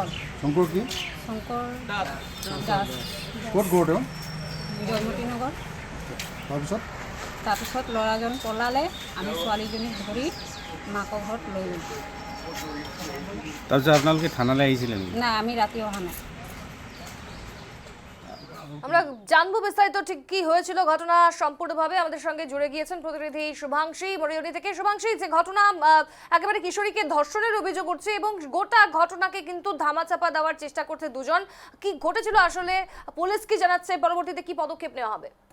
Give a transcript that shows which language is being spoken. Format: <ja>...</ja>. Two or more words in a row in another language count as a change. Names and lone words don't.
<as>কি? শংকৰ দাস। ক'ত ঘৰ তেওঁ? জয়মতী নগৰ। তাৰপিছত ল'ৰাজন পলালে। আমি ছোৱালীজনীক ধৰি মাকৰ ঘৰত লৈ গ'লোঁ। তাৰপিছত আপোনালোকে থানালৈ আহিছিলে নেকি? না, আমি রাতে অহা নাই।</as> <bn>আমরা জানবো বিস্তারিত ঠিক কি হয়েছিল ঘটনা সম্পূর্ণভাবে। আমাদের সঙ্গে জুড়ে গিয়েছেন প্রতিনিধি শুভাংশী মরিয়নি থেকে। শুভাংশী, যে ঘটনা একেবারে কিশোরীকে ধর্ষণের অভিযোগ উঠছে এবং গোটা ঘটনাকে কিন্তু ধামাচাপা দেওয়ার চেষ্টা করছে দুজন, কি ঘটেছিল আসলে, পুলিশ কি জানাচ্ছে, পরবর্তীতে কি পদক্ষেপ নেওয়া হবে?</bn>